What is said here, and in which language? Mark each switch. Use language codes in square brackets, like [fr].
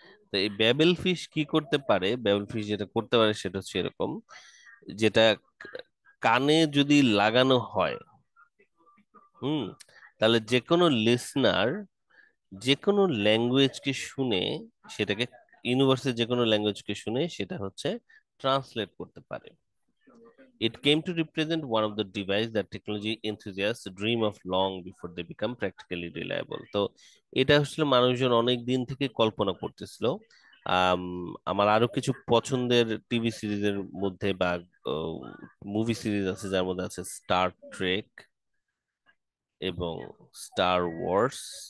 [bn] তো এই ব্যাবেল ফিশ কি করতে পারে, ব্যাবেল ফিশ যেটা করতে পারে সেটা হচ্ছে এরকম, যেটা কানে যদি লাগানো হয়, হুম, তাহলে যে কোনো লিসনার যে কোনো ল্যাঙ্গুয়েজকে শুনে, সেটাকে ইউনিভার্সের যে কোনো ল্যাঙ্গুয়েজকে শুনে সেটা হচ্ছে ট্রান্সলেট করতে পারে। [en] It came to represent one of the devices that technology enthusiasts dream of long before they become practically reliable. [bn] তো এটা আসলে মানুষজন অনেক দিন থেকে কল্পনা করতেছিল। আম, আমার আরো কিছু পছন্দের টিভি সিরিজের মধ্যে বা মুভি সিরিজ আছে, যার মধ্যে আছে স্টার ট্রেক এবং স্টার ওয়ার্স।